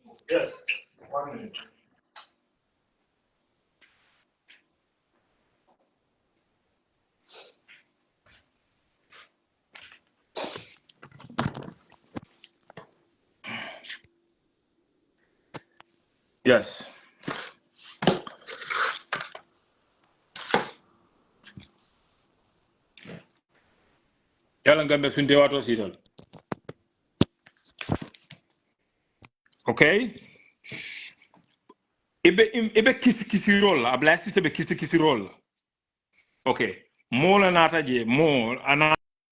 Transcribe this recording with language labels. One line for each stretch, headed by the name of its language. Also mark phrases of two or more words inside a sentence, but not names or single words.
English: Yes. 1 minute. Yes.
Mandingo: Yalla ngambe sunde wato sidon.
English: Okay?
Mandingo: Ibe kisi roll. Abla sebe kisi roll. Okay. Mola nata je mo ana